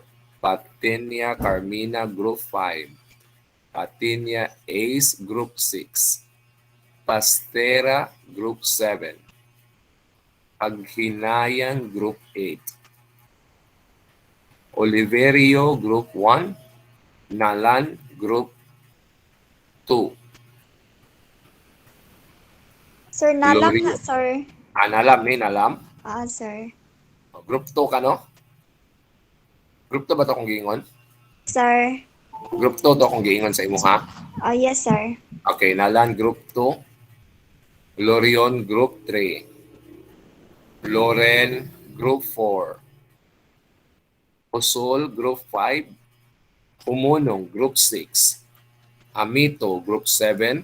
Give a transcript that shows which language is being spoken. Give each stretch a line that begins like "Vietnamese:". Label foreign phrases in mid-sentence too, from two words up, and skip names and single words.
Cebuano: Patinya, Carmina, group 5. Patinya, Ace, group 6. Pastera, group 7. Aghinayan, group 8. Oliverio, group 1. Nalan, group 2. Sir, nalam na, Lorion. sir. Nalam, nalam. Sir. Group 2 ka, no? Group 2 ba ito kung giingon? Sir. Group 2 to kung giingon sa imo, ha?
English: Yes, sir.
Cebuano: Okay, nalan Group 2. Lorion Group 3. Loren Group 4. Usul Group 5. Humunong Group 6. Amito Group 7.